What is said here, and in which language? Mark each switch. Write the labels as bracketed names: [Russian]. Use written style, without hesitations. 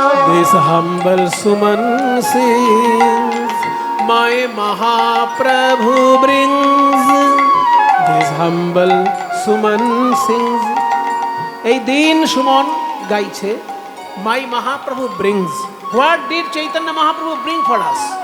[English] This humble Suman sings, my Mahaprabhu brings. This humble Suman sings. [Bangla] এই দিন সুমন গাইছে, [English] my Mahaprabhu brings. What did Chaitanya Mahaprabhu bring for us?